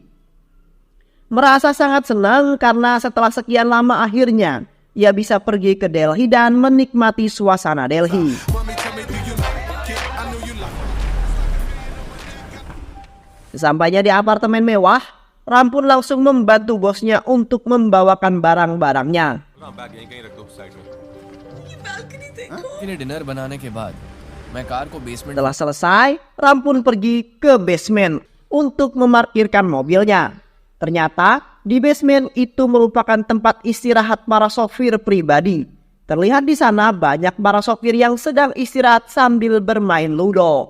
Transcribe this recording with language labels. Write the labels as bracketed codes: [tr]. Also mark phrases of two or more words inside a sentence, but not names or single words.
[id] Merasa sangat senang karena setelah sekian lama akhirnya ia bisa pergi ke Delhi dan menikmati suasana Delhi. Sesampainya di apartemen mewah, Ram pun langsung membantu bosnya untuk membawakan barang-barangnya. [hi] बैग यहीं कहीं रख दो साइड में। इन्हें डिनर बनाने के बाद मैं कार को बेसमेंट [id] Setelah selesai, Ram pun pergi ke basement untuk memarkirkan mobilnya. Ternyata di basement itu merupakan tempat istirahat para sopir pribadi. Terlihat di sana banyak para sopir yang sedang istirahat sambil bermain ludo.